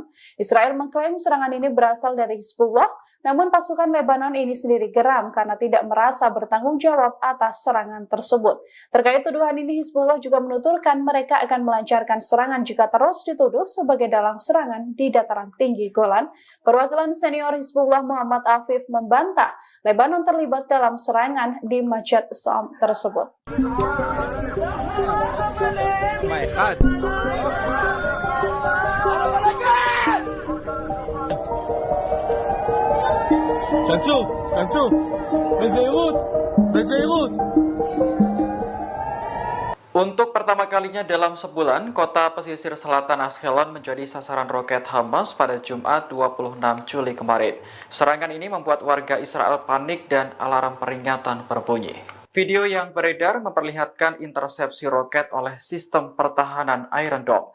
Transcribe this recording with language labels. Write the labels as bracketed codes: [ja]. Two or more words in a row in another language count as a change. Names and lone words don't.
[id] Israel mengklaim serangan ini berasal dari Hizbullah, namun pasukan Lebanon ini sendiri geram karena tidak merasa bertanggung jawab atas serangan tersebut. Terkait tuduhan ini, Hizbullah juga menuturkan mereka akan melancarkan serangan jika terus dituduh sebagai dalang serangan di dataran tinggi Golan. Perwakilan senior Hizbullah Muhammad Afif membantah Lebanon terlibat dalam serangan di Majd al-Sham tersebut. [he] כנסו, בזהירות, בזהירות. [id] Untuk pertama kalinya dalam sebulan, kota pesisir selatan Ashkelon menjadi sasaran roket Hamas pada Jumat 26 Juli kemarin. Serangan ini membuat warga Israel panik dan alarm peringatan berbunyi. Video yang beredar memperlihatkan intersepsi roket oleh sistem pertahanan Iron Dome.